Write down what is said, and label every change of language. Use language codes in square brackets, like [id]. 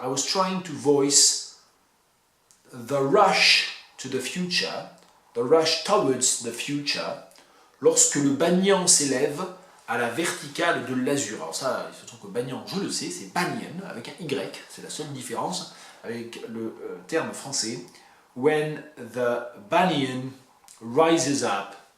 [en] I was trying to voice the rush to the future, the rush towards the future, [fr] lorsque le banyan s'élève à la verticale de l'azur. Alors ça, il se trouve que Banyan, je le sais, c'est Banyan avec un Y, c'est la seule différence avec le terme français. [en] When the banyan rises up.